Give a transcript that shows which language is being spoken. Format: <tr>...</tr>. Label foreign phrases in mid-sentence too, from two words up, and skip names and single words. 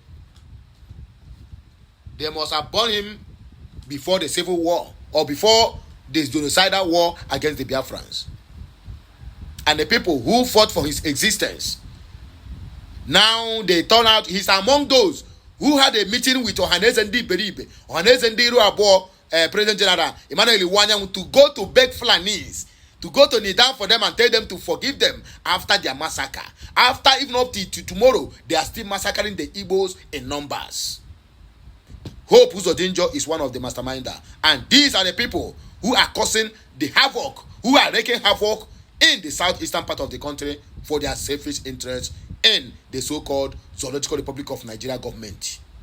<en>They must have born him before the civil war or before this genocidal war against the Biafrans. And the people who fought for his existence, now they turn out, he's among those who had a meeting with Ohaneze Ndi Beribe, Ohaneze Ndi Iruabo, President General Emmanuel Iwadiegwu, to go to beg Fulanis, to go to kneel down for them and tell them to forgive them after their massacre. After, even up to tomorrow, they are still massacring the Igbos in numbers. Hope Uwadiegwu is one of the masterminders. And these are the people who are causing the havoc, who are wreaking havoc in the southeastern part of the country for their selfish interests in the so-called Zoological Republic of Nigeria government.</en>